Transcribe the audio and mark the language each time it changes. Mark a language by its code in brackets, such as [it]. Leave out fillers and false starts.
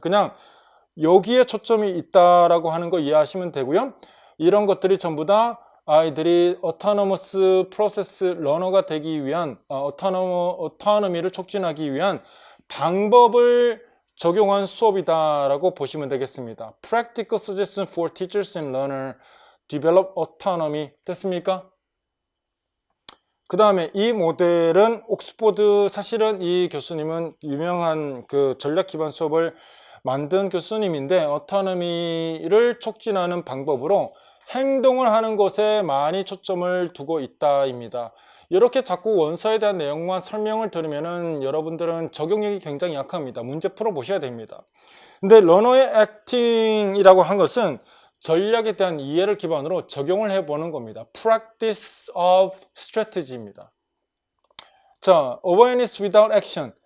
[ko] 그냥 여기에 초점이 있다라고 하는 거 이해하시면 되고요. 이런 것들이 전부 다 아이들이 [en] autonomous process learner [ko] 가 되기 위한 autonomy를 촉진하기 위한 방법을 적용한 수업이다라고 보시면 되겠습니다. [en] Practical suggestion for teachers and learners develop autonomy. [ko] 됐습니까? 그 다음에 이 모델은 옥스포드, 사실은 이 교수님은 유명한 그 전략 기반 수업을 만든 교수님인데 autonomy를 촉진하는 방법으로 행동을 하는 것에 많이 초점을 두고 있다입니다. 이렇게 자꾸 원서에 대한 내용만 설명을 들으면은 여러분들은 적용력이 굉장히 약합니다. 문제 풀어 보셔야 됩니다. 근데 러너의 액팅이라고 한 것은 전략에 대한 이해를 기반으로 적용을 해보는 겁니다. [en] Practice of strategy [ko] 입니다. 자, [en] awareness without action.